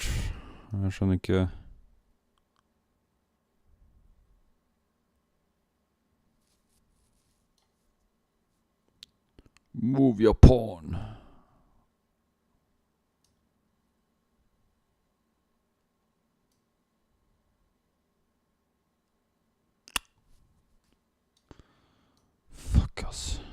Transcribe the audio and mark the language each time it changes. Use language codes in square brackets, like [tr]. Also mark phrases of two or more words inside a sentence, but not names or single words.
[no] Jeg skjønner ikke. [en] Move your pawn. Fuck, ass.